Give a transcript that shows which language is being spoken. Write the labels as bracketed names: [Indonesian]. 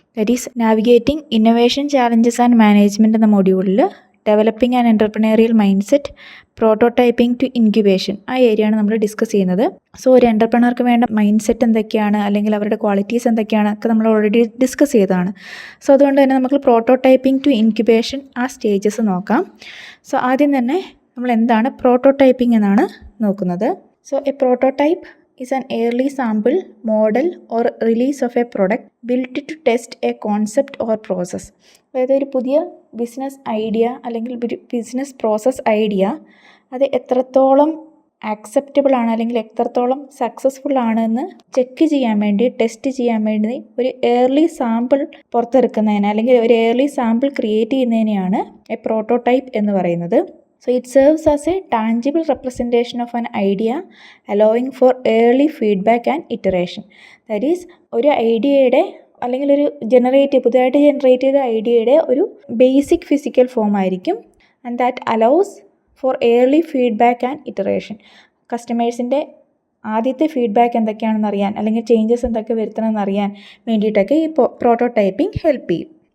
[English] that is navigating innovation challenges and management [Malayalam] എന്ന മോഡ്യൂളിൽ developing and entrepreneurial mind set, prototyping to incubation, ആ ഏരിയയാണ് നമ്മൾ ഡിസ്കസ് ചെയ്യുന്നത്. സോ ഒരു എൻ്റർപ്രണർക്ക് വേണ്ട മൈൻഡ് സെറ്റ് എന്തൊക്കെയാണ്, അല്ലെങ്കിൽ അവരുടെ ക്വാളിറ്റീസ് എന്തൊക്കെയാണ് ഒക്കെ നമ്മൾ ഓൾറെഡി ഡിസ്കസ് ചെയ്തതാണ്. സോ അതുകൊണ്ട് തന്നെ നമുക്ക് പ്രോട്ടോടൈപ്പിംഗ് ടു ഇൻക്യുബേഷൻ ആ സ്റ്റേജസ് നോക്കാം. സോ ആദ്യം തന്നെ നമ്മൾ എന്താണ് പ്രോട്ടോടൈപ്പിംഗ് എന്നാണ് നോക്കുന്നത്. [English] So a prototype is an early sample, model or release of a product built to test a concept or process. [Malayalam] അതായത് ഒരു പുതിയ ബിസിനസ് ഐഡിയ അല്ലെങ്കിൽ ഒരു ബിസിനസ് പ്രോസസ് ഐഡിയ അത് എത്രത്തോളം ആക്സെപ്റ്റബിൾ ആണ് അല്ലെങ്കിൽ എത്രത്തോളം സക്സസ്ഫുൾ ആണെന്ന് ചെക്ക് ചെയ്യാൻ വേണ്ടി, ടെസ്റ്റ് ചെയ്യാൻ വേണ്ടി ഒരു ഏർലി സാമ്പിൾ പുറത്തെടുക്കുന്നതിന് അല്ലെങ്കിൽ ഒരു early sample create ചെയ്യുന്നതിനെയാണ് A prototype എന്ന് പറയുന്നത്. [English] So it serves as a tangible representation of an idea, allowing for early feedback and iteration. That is, [Malayalam] ഒരു ഐഡിയയുടെ അല്ലെങ്കിൽ ഒരു പുതുതായിട്ട് ജനറേറ്റ് ചെയ്ത ഐഡിയയുടെ ഒരു ബേസിക് ഫിസിക്കൽ ഫോം ആയിരിക്കും. [English] And that allows for early feedback and iteration. [Malayalam] കസ്റ്റമേഴ്സിൻ്റെ ആദ്യത്തെ ഫീഡ്ബാക്ക് എന്തൊക്കെയാണെന്ന് അറിയാൻ, അല്ലെങ്കിൽ ചേഞ്ചസ് എന്തൊക്കെ വരുത്തണമെന്ന് അറിയാൻ വേണ്ടിയിട്ടൊക്കെ ഈ പ്രോട്ടോടൈപ്പിംഗ് ഹെൽപ്പ് ചെയ്യും.